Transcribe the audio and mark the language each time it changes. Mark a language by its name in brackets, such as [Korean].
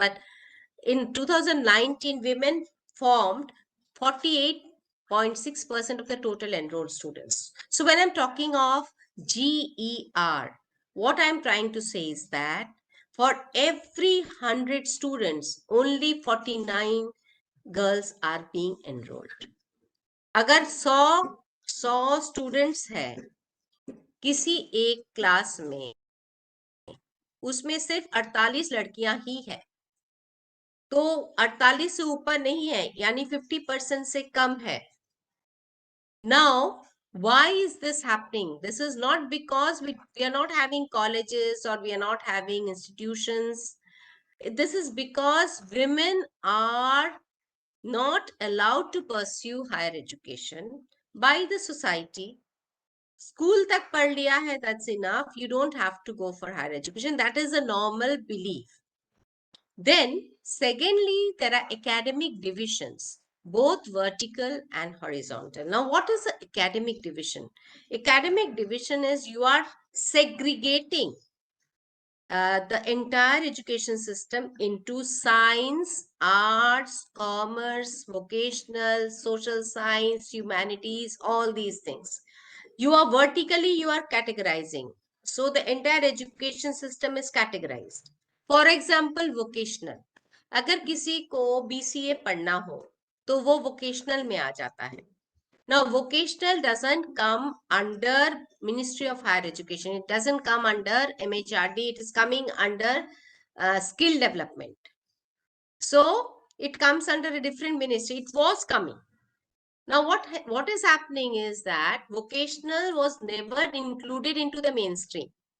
[English] But in 2019, women formed 48.6% of the total enrolled students. So when I'm talking of GER, what I'm trying to say is that for every 100 students, only 49 girls are being enrolled. [Hindi] अगर 100 students है किसी एक class में, उसमें सिर्फ 48 लड़कियां ही है, तो 48 से ऊपर नहीं है, यानी 50% से कम है. [English] Now, why is this happening? This is not because we are not having colleges or we are not having institutions. This is because women are not allowed to pursue higher education by the society. [Hindi] School tak pad liya hai, [English] that's enough. You don't have to go for higher education. That is a normal belief. Then, secondly, there are academic divisions, both vertical and horizontal. Now, what is the academic division? Academic division is you are segregating the entire education system into science, arts, commerce, vocational, social science, humanities, all these things. You are vertically, you are categorizing. So the entire education system is categorized. For example, vocational. [Hindi] अगर किसी को BCA पढ़ना हो, तो वो vocational में आ जाता है. [English] Now, vocational doesn't come under Ministry of Higher Education. It doesn't come under MHRD. It is coming under skill development. So it comes under a different ministry. It was coming. Now, what is happening is that vocational was never included into the mainstream.